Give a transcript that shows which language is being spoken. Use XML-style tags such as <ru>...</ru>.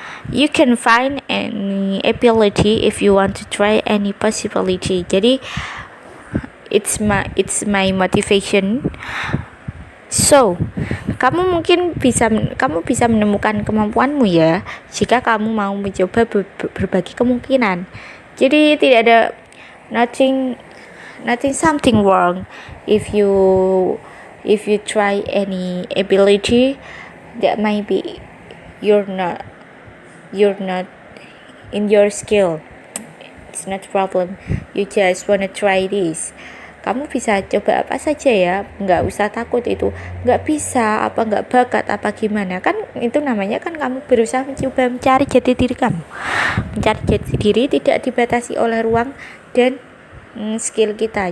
<en>You can find any ability if you want to try any possibility. Jadi it's my motivation.</en> <id>So, kamu bisa menemukan kemampuanmu ya jika kamu mau mencoba berbagai kemungkinan. Jadi tidak ada</id> <en>nothing something wrong if you try any ability that might be you're not in your skill. It's not a problem. You just wanna try this.</en> <id>Kamu bisa coba apa saja ya, nggak usah takut itu nggak bisa, nggak bakat, gimana. Kan itu namanya kan kamu berusaha mencoba mencari jati diri kamu. Mencari jati diri tidak dibatasi oleh ruang dan skill kita.</id>